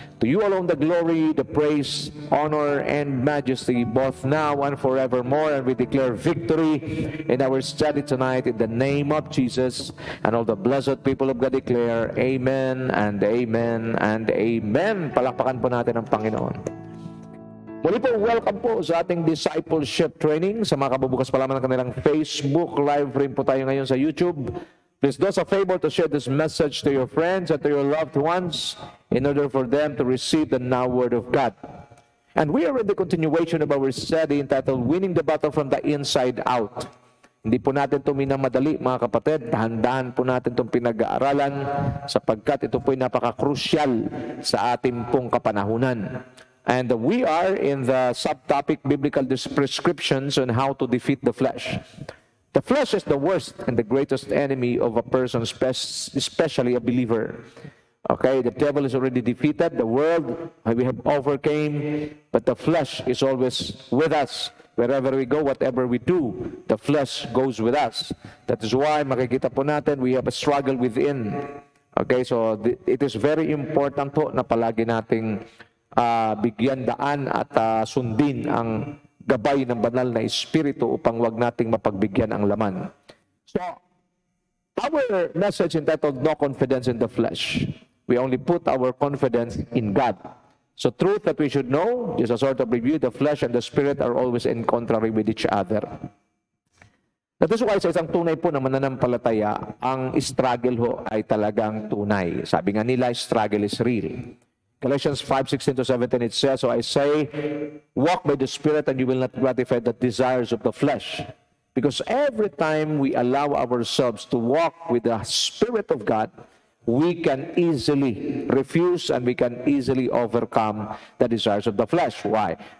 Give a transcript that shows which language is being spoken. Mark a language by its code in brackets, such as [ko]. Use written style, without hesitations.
[en] To you alone the glory, the praise, honor, and majesty, both now and forevermore. And we declare victory in our study tonight in the name of Jesus. And all the blessed people of God declare, Amen and Amen and Amen. [tl] Palakpakan po natin ang Panginoon. Muli po, welcome po sa ating discipleship training. Sa mga kabubukas pa lamang ng kanilang Facebook, live rin po tayo ngayon sa YouTube. [en] Please do us a favor to share this message to your friends and to your loved ones in order for them to receive the now Word of God. And we are in the continuation of our study entitled Winning the Battle from the Inside Out. [tl] Hindi po natin ito minamadali, mga kapatid. Dahan-dahan po natin itong pinag-aaralan sapagkat ito po ay napaka-crucial sa ating pong kapanahunan. [en] And we are in the subtopic biblical prescriptions on how to defeat the flesh. The flesh is the worst and the greatest enemy of a person, especially a believer. Okay, the devil is already defeated. The world we have overcame, but the flesh is always with us. Wherever we go, whatever we do, the flesh goes with us. That is why [tl] makikita po natin [en] we have a struggle within. Okay, so it is very important [tl] po na palagi nating bigyan daan at sundin ang gabay ng banal na Espiritu upang wag nating mapagbigyan ang laman. [en] So, our message entitled No Confidence in the Flesh. We only put our confidence in God. So, truth that we should know, just a sort of review, the flesh and the spirit are always in contrary with each other. That is why [tl] sa isang tunay po na mananampalataya, ang struggle ho ay talagang tunay. Sabi nga nila, [en] struggle is real. Galatians 5:16-17, it says, So I say, walk by the Spirit and you will not gratify the desires of the flesh. Because every time we allow ourselves to walk with the Spirit of God, we can easily refuse and we can easily overcome the desires of the flesh. Why?